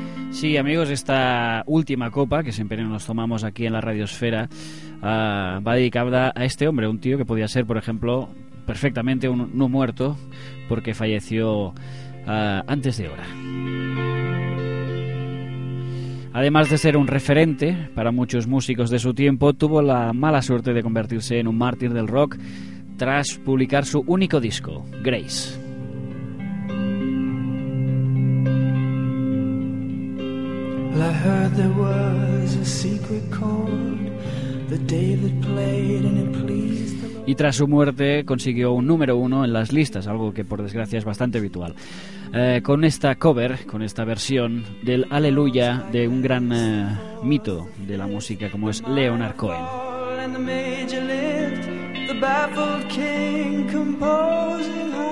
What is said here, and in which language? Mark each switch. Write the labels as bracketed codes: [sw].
[es] Sí, amigos, esta última copa que siempre nos tomamos aquí en la Radiosfera va dedicada a este hombre, un tío que podía ser, por ejemplo, perfectamente un no muerto porque falleció antes de hora. Además de ser un referente para muchos músicos de su tiempo, tuvo la mala suerte de convertirse en un mártir del rock tras publicar su único disco, Grace. [en] Well, I heard there was a secret chord that David played and it pleased the Lord. [es] Y tras su muerte consiguió un número uno en las listas, algo que por desgracia es bastante habitual. Con esta cover, con esta versión del Aleluya de un gran mito de la música como es Leonard Cohen. [en] And the major lift, the baffled king composing